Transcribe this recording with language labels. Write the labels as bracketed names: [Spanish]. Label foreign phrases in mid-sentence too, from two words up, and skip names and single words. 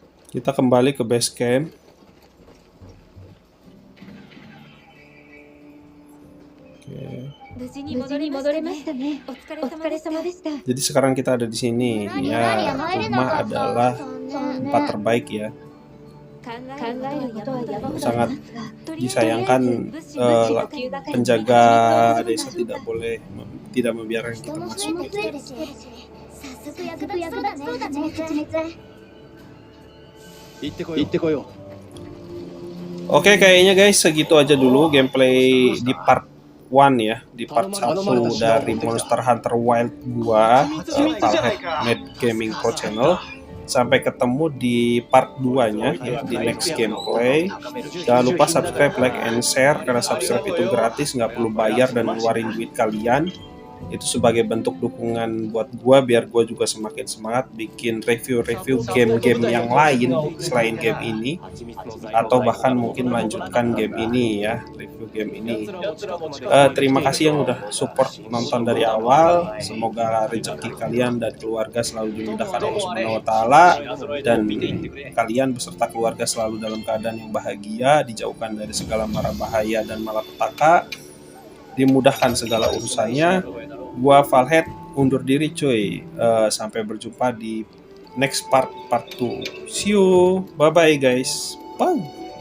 [Indonesian] Kita kembali ke [English] base camp. [Indonesian] Oke. [Japanese] 無事に戻れましたね。お疲れ様でした。 [Indonesian] Jadi sekarang kita ada di sini. Ya, rumah adalah tempat terbaik ya. Sangat disayangkan penjaga desa tidak membiarkan kita masuk. [Japanese] 早速役立ちそうだね。行ってこよう。 [Indonesian] Oke, kayaknya guys segitu aja dulu gameplay di part 1 ya, di part 1 dari Monster Hunter Wilds gua, Valhead Made Gaming Pro Channel. Sampai ketemu di part 2-nya ya, di [English] next gameplay. [Indonesian] Jangan lupa subscribe, [English] like, and share [Indonesian] karena subscribe itu gratis, nggak perlu bayar dan ngeluarin duit kalian. Itu sebagai bentuk dukungan buat gua biar gua juga semakin semangat bikin review-review game-game yang lain selain game ini, atau bahkan mungkin melanjutkan game ini ya, review game ini. Terima kasih yang udah support nonton dari awal. Semoga rezeki kalian dan keluarga selalu dimudahkan [Arabic] الله سبحانه و تعالى, [Indonesian] dan kalian beserta keluarga selalu dalam keadaan yang bahagia, dijauhkan dari segala mara bahaya dan malapetaka, dimudahkan segala urusannya. Gua Valhead undur diri cuy. Sampai berjumpa di [English] next part [Indonesian] 2. [English] See you. Bye bye guys. Bye.